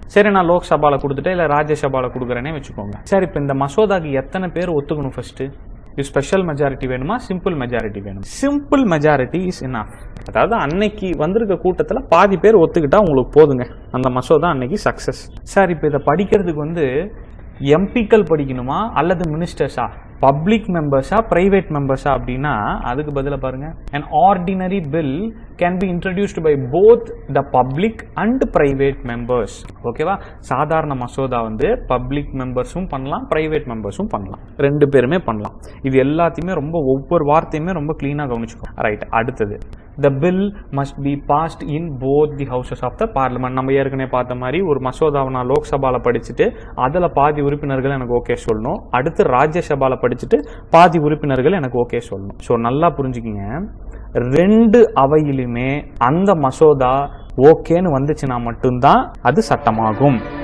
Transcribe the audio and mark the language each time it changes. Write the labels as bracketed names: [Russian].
[Tamil] சரி, நான் லோக்சபாவில் கொடுத்துட்டேன், இல்லை ராஜ்யசபாவில் கொடுக்குறேனே வச்சுக்கோங்க. சரி, இப்போ இந்த மசோதாக்கு எத்தனை பேர் ஒத்துக்கணும்? ஃபர்ஸ்ட்டு இது ஸ்பெஷல் மெஜாரிட்டி வேணுமா, சிம்பிள் மெஜாரிட்டி வேணும்? [English] Simple majority is enough. [Tamil] அதாவது அன்னைக்கு வந்திருக்க கூட்டத்தில் பாதி பேர் ஒத்துக்கிட்டா உங்களுக்கு போதுங்க, அந்த மசோதா அன்னைக்கு சக்ஸஸ். சார், இப்போ இதை படிக்கிறதுக்கு வந்து எம்பிக்கள் படிக்கணுமா அல்லது மினிஸ்டர்ஸா? [English] public மெம்பர்ஸா private மெம்பர்ஸா [Tamil] அப்படின்னா அதுக்கு பதிலா பாருங்க, [English] an ordinary bill can be introduced by both the public and private members. [Tamil] ஓகேவா? சாதாரண மசோதா வந்து பப்ளிக் மெம்பர்ஸும் பண்ணலாம், பிரைவேட் மெம்பர்ஸும் பண்ணலாம், ரெண்டு பேருமே பண்ணலாம். இது எல்லாத்தையுமே ரொம்ப ஒவ்வொரு வார்த்தையுமே ரொம்ப கிளீனா கவனிச்சுக்கோ. [English] right, [Tamil] அடுத்தது [English] the bill must be passed in both the houses of the parliament. [Tamil] நம்ம ஏற்கனவே பார்த்த மாதிரி ஒரு மசோதாவை நான் லோக்சபால படிச்சுட்டு அதில் பாதி உறுப்பினர்கள் எனக்கு ஓகே சொல்லணும், அடுத்து ராஜ்யசபால படிச்சுட்டு பாதி உறுப்பினர்கள் எனக்கு ஓகே சொல்லணும். ஸோ நல்லா புரிஞ்சுக்கிங்க, ரெண்டு அவையிலுமே அந்த மசோதா ஓகேன்னு வந்துச்சுன்னா மட்டும்தான் அது சட்டமாகும்.